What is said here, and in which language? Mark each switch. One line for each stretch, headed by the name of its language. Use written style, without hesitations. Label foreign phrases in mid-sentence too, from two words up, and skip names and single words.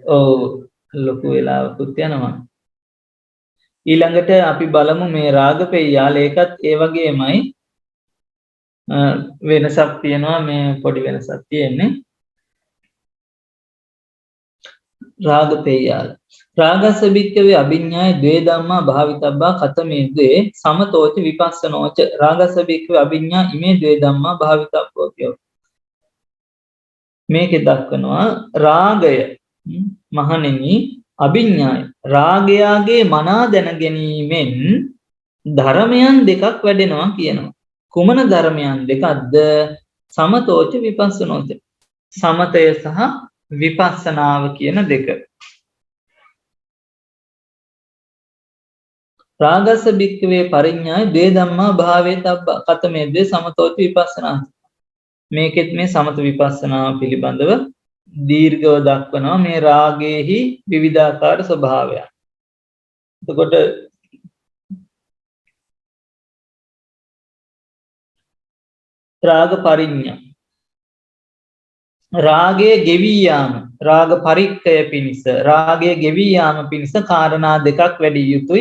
Sinhala: ඔව් ලොකු වෙලාවකුත් යනවා. ඊළඟට අපි බලමු මේ රාගපෙය්‍යාල ඒකත් ඒ වගේමයි වෙනසක් තියෙනවා. මේ පොඩි වෙනසක් තියෙන්නේ.
Pali: රාගපෙය්‍යාල රාගස්ස භික්ඛවේ අභිඤ්ඤාය ද්වේ ධම්මා භාවිතබ්බා කතමේ ද්වේ සමතෝච විපස්සනෝච රාගස්ස භික්ඛවේ අභිඤ්ඤා ඉමේ ද්වේ ධම්මා භාවිතබ්බෝ කියෝ.
Sinhala: මේකේ දක්වනවා රාගය මහණෙනි අභිඤ්ඤාය රාගයාගේ මනා දැන ගැනීමෙන් ධර්මයන් දෙකක් වැඩෙනවා කියනවා. කුමන ධර්මයන් දෙකක්ද?
Pali: සමතෝච විපස්සනෝච
Sinhala: සමතය සහ විපස්සනාව කියන දෙක.
Pali: රාගස්ස භික්ඛවේ පරිඤ්ඤාය ද්වේ ධම්මා භාවේතබ්බා කතමේ ද්වේ සමතෝච විපස්සනා.
Sinhala: මේකෙත් මේ සමත විපස්සනාව පිළිබඳව දීර්ඝව දක්වනවා මේ රාගයේහි විවිධාකාර ස්වභාවයන්. එතකොට
Pali: රාග පරිඤ්ඤා
Sinhala: රාගයේ ගෙවී යාම රාග පරික්කය පිණිස රාගයේ ගෙවී යාම පිණිස කාරණා දෙකක් වැඩි යුතුයි.